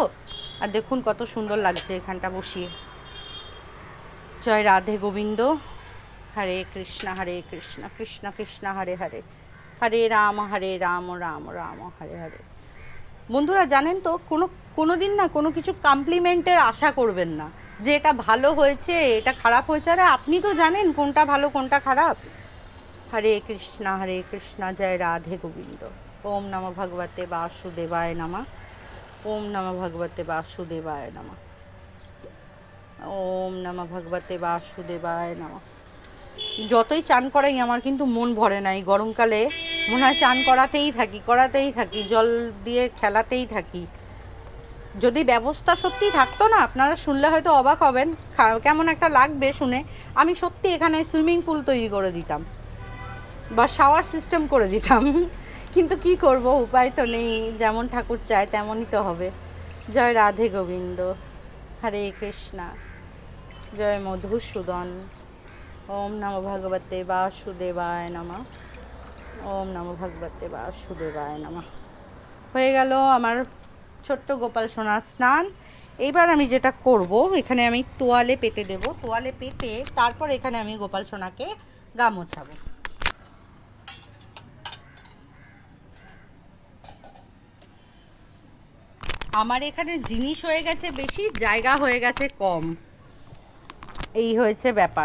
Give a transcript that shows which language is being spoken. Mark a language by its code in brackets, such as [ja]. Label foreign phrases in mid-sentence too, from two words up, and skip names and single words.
[bn] আর দেখুন কত সুন্দর লাগছে এখানটা বসিয়ে। [sa] জয় রাধে গোবিন্দ, হরে কৃষ্ণ কৃষ্ণ কৃষ্ণ হরে হরে, হরে রাম রাম রাম হরে হরে। [bn] বন্ধুরা জানেন তো, কোনো দিন না কোনো কিছু কমপ্লিমেন্টের আশা করবেন না, যে এটা ভালো হয়েছে এটা খারাপ হয়েছে। আরে আপনি তো জানেন কোনটা ভালো কোনটা খারাপ। [sa] হরে কৃষ্ণ জয় রাধে গোবিন্দ। ওম নমঃ ভগবতে বাসুদেবায় নমঃ, ওম নমঃ ভগবতে বাসুদেবায় নমঃ, ওম নমঃ ভগবতে বাসুদেবায় নমঃ। [bn] যতই চান করাই আমার কিন্তু মন ভরে না, এই গরমকালে মনে হয় চান করাতেই থাকি, জল দিয়ে খেলাতেই থাকি। যদি ব্যবস্থা সত্যি থাকতো না, আপনারা শুনলে হয়তো অবাক হবেন, কেমন একটা লাগবে শুনে, আমি সত্যি এখানে সুইমিং পুল তৈরি করে দিতাম বা শাওয়ার সিস্টেম করে দিতাম, কিন্তু কি করব, উপায় তো নেই, যেমন ঠাকুর চায় তেমনই তো হবে। [sa] জয় রাধে গোবিন্দ, হরে কৃষ্ণা, জয় মধুসূদন। ওম নমঃ ভগবতে বাসুদেবায় নমঃ, ওম নমঃ ভগবতে বাসুদেবায় নমঃ। [bn] হয়ে গেল আমার ছোট্ট গোপাল সোনার স্নান। এইবার আমি যেটা করব, এখানে আমি তোয়ালে পেতে দেব, তোয়ালে পেতে তারপর এখানে আমি গোপাল সোনাকে গা মোছাবো। আমার এখানে জিনিস হয়ে গেছে বেশি, জায়গা হয়ে গেছে কম, এই হয়েছে ব্যাপার।